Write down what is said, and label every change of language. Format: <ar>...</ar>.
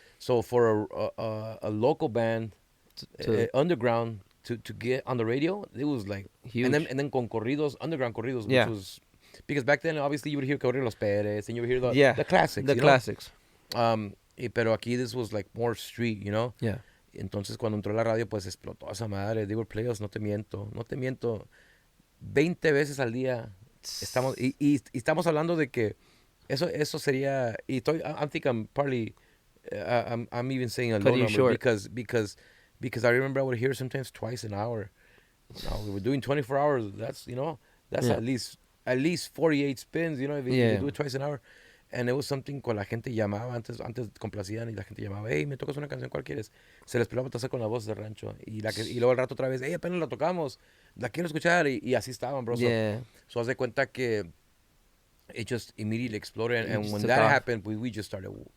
<en>So for a local band, underground, to get on the radio, it was like huge. And then</en> <es>con corridos,</es> <en>underground corridos, which was because back then obviously you would hear Corridos Los Pérez and you would hear the classics. The classics.</en> <es>Pero aquí</es> <en>this was like more street, you know. Yeah.</en> <es>Entonces cuando entró la radio pues explotó esa madre.</es> <en>They were players,</en> <es>no te miento, 20 veces al día. Estamos hablando de que eso sería, y</es> <en>I'm think I'm partly I'm even saying a low number because I remember I would hear sometimes twice an hour. Now we were doing 24 hours. That's at least 48 spins. You know, if you do it twice an hour. And it was something</en> <es>con la gente llamaba antes complacían y la gente llamaba, hey, me tocas una canción, ¿cuál quieres? Se les pelaba pasar con la voz del rancho y luego al rato otra vez, hey, apenas la tocamos, la quiero escuchar y así estaban, bro.</es> <en>So</en> <es>haz de cuenta que</es> <en>it just immediately exploded and when that happened, we just started.</en>